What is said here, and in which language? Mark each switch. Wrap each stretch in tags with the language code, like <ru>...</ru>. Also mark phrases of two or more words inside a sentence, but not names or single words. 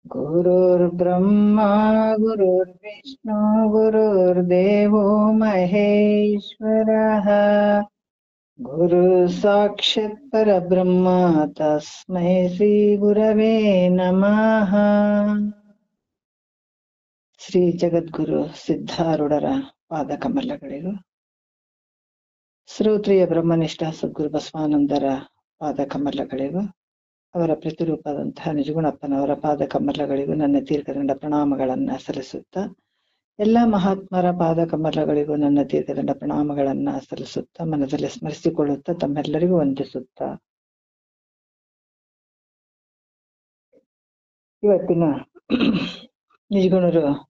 <sa>गुरुर्ब्रह्मा गुरुर्विष्णु गुरुर्देवो महेश्वरः गुरु साक्षात् परब्रह्म तस्मै श्री गुरवे नमः.</sa> <kn>ಶ್ರೀ ಜಗದ್ಗುರು ಸಿದ್ಧಾರೂಢರ ಪಾದ ಕಮಲಗಳಿಗೂ, ಶ್ರೋತ್ರಿಯ ಬ್ರಹ್ಮನಿಷ್ಠ ಸದ್ಗುರು ಬಸವಾನಂದರ ಪಾದ ಕಮಲಗಳಿಗೂ, ಅವರ ಪ್ರತಿರೂಪದಂತಹ ನಿಜಗುಣಪ್ಪನವರ ಪಾದ ಕಮಲಗಳಿಗೂ ನನ್ನ ತೀರ್ಥದಂಡ ಪ್ರಣಾಮಗಳನ್ನ ಸಲ್ಲಿಸುತ್ತಾ, ಎಲ್ಲ ಮಹಾತ್ಮರ ಪಾದ ಕಮಲಗಳಿಗೂ ನನ್ನ ತೀರ್ಥದಂಡ ಪ್ರಣಾಮಗಳನ್ನ ಸಲ್ಲಿಸುತ್ತಾ, ಮನದಲ್ಲಿ ಸ್ಮರಿಸಿಕೊಳ್ಳುತ್ತಾ, ತಮ್ಮೆಲ್ಲರಿಗೂ ವಂದಿಸುತ್ತಾ, ಇವತ್ತಿನ ನಿಜಗುಣರು</kn>